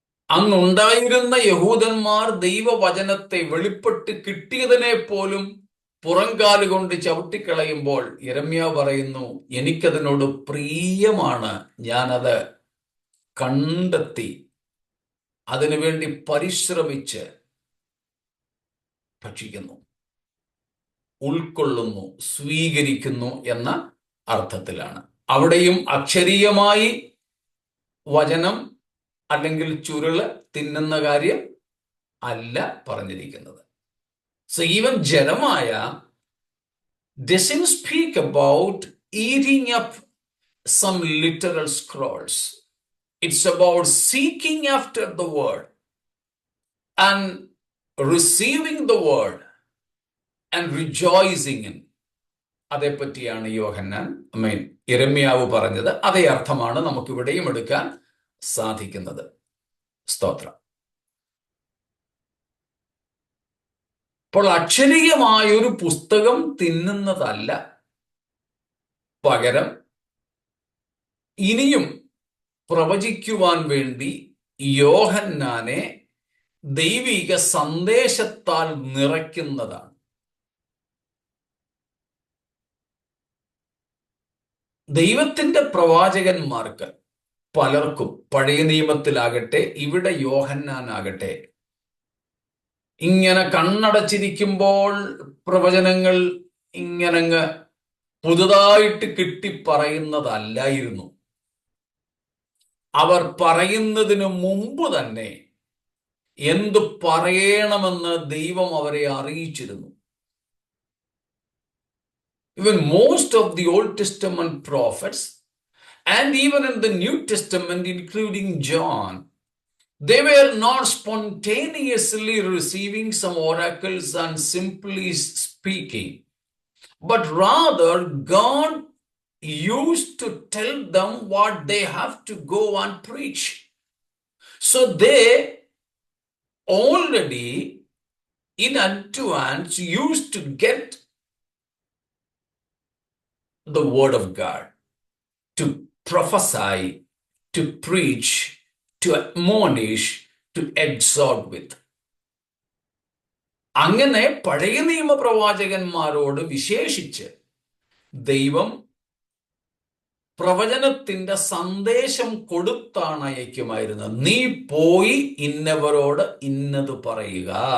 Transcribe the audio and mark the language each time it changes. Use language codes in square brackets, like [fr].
[ml] അന്നുണ്ടായിരുന്ന യഹൂദന്മാർ ദൈവവചനത്തെ വെളിപ്പെട്ട് കിട്ടിയതിനെ പോലും പുറംകാലുകൊണ്ട് ചവിട്ടിക്കളയുമ്പോൾ യിരെമ്യാവ് പറയുന്നു, എനിക്കതിനോട് പ്രിയമാണ്, ഞാനത് കണ്ടെത്തി അതിനുവേണ്ടി പരിശ്രമിച്ച് ഭക്ഷിക്കുന്നു, ഉൾക്കൊള്ളുന്നു, സ്വീകരിക്കുന്നു എന്ന അർത്ഥത്തിലാണ്. അവിടെയും അക്ഷരീയമായി വചനം അല്ലെങ്കിൽ ചുരുള് തിന്നുന്ന കാര്യം അല്ല പറഞ്ഞിരിക്കുന്നത്. [en] So even Jeremiah doesn't speak about eating up some literal scrolls. It's about seeking after the word and receiving the word and rejoicing in. [ml] അതേപ്പറ്റിയാണ് യിരെമ്യാവ് പറഞ്ഞത്. അതേ അർത്ഥമാണ് നമുക്ക് ഇവിടെയും എടുക്കാൻ സാധിക്കുന്നത്. സ്തോത്രം. അപ്പോൾ അക്ഷരീയമായൊരു പുസ്തകം തിന്നുന്നതല്ല, പകരം ഇനിയും പ്രവചിക്കുവാൻ വേണ്ടി യോഹന്നാനെ ദൈവിക സന്ദേശത്താൽ നിറയ്ക്കുന്നതാണ്. ദൈവത്തിന്റെ പ്രവാചകന്മാർക്ക് പലർക്കും, പഴയ നിയമത്തിലാകട്ടെ ഇവിടെ യോഹന്നാനാകട്ടെ, ഇങ്ങനെ കണ്ണടച്ചിരിക്കുമ്പോൾ പ്രവചനങ്ങൾ ഇങ്ങനെ പുതുതായിട്ട് കിട്ടിപ്പറയുന്നതല്ലായിരുന്നു. അവർ പറയുന്നതിന് മുമ്പ് തന്നെ എന്ത് പറയണമെന്ന് ദൈവം അവരെ അറിയിച്ചിരുന്നു. [en] Even most of the Old Testament prophets and even in the New Testament, including John, they were not spontaneously receiving some oracles and simply speaking, but rather God used to tell them what they have to go and preach. So they already in advance used to get the word of God, to prophesy, to preach, to admonish, to exhort with. [ml] അങ്ങനെ പഴയ നിയമ പ്രവാചകന്മാരോട് വിശേഷിച്ച് ദൈവം പ്രവചനത്തിന്റെ സന്ദേശം കൊടുത്താണ് അയക്കുമായിരുന്നത്. നീ പോയി ഇന്നവരോട് ഇന്നത് പറയുക.